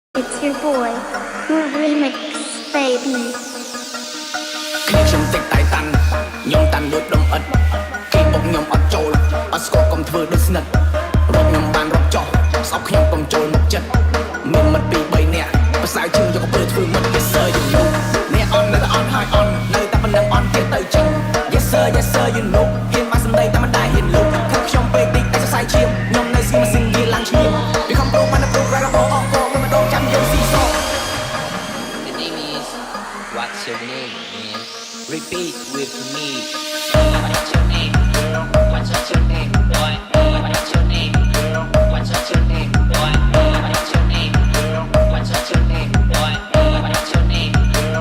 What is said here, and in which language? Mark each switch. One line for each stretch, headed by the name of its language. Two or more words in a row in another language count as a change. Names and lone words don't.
English: It's your boy, your remix, baby.
Khmer: ខ្ញុំតិចតែតាន់ខ្ញុំតាន់ដូចដុំឥតគេបុកខ្ញុំអត់ចូលអត់ស្គាល់កុំធ្វើដូចស្និទ្ធរកខ្ញុំបានរកចោះស្អប់ខ្ញុំកុំចូលមកចិត្តមានមិត្តពីរ3នាក់ប្រសើរជាងយកទៅធ្វើមិត្ត
English: Yes sir you know
Khmer: អ្នកអន់នៅតែអន់ហើយអន់នៅតែប៉ុណ្ណឹងអន់ទៀតទៅចឹង
English: Yes sir you know
Khmer: ហ៊ានមកសម្ដីតែមិនដែរហ៊ានលុបខឹងខ្ញុំពេកតិចតែសរសៃឈាមខ្ញុំនៅស្ងៀមស្ងៀមឡើងឈាមវាខំប្រូបានប្រូក្រាមរបស់អស់ក៏មិនម្ដងចាំយើងស៊ីសោ
English: The name is What's your name, man? Repeat with me. What's your name, girl? What's your name, boy? What's your name, girl? What's your name, boy? What's your name, girl? What's your name, boy? What's your name, girl?